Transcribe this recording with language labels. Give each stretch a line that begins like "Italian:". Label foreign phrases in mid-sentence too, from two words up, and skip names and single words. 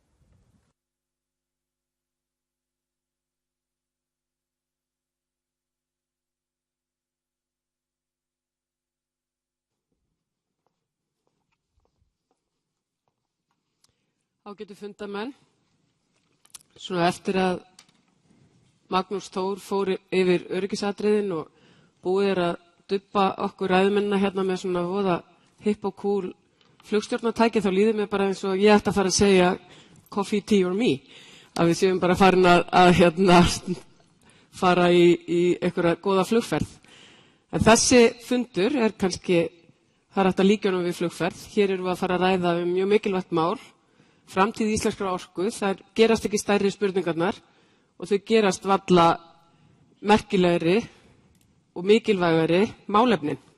Icelandic: Ágætu fundamenn, svona eftir að Magnús Þór fór yfir öryggisatriðin og búið að dubba okkur ræðumennina hérna með svona voða hipp og cool flugstjórnartæki, þá líður mér bara eins og ég ætti að fara að segja
English: coffee, tea or me,
Icelandic: að við séum bara farin að fara í einhverja góða flugferð. En þessi fundur kannski, það hægt að líka honum við flugferð. Hér erum við að fara að ræða mjög mikilvægt mál, framtíð íslenskrar orku. Það gerast ekki stærri spurningarnar og þau gerast varla merkilegri og mikilvægari málefnin.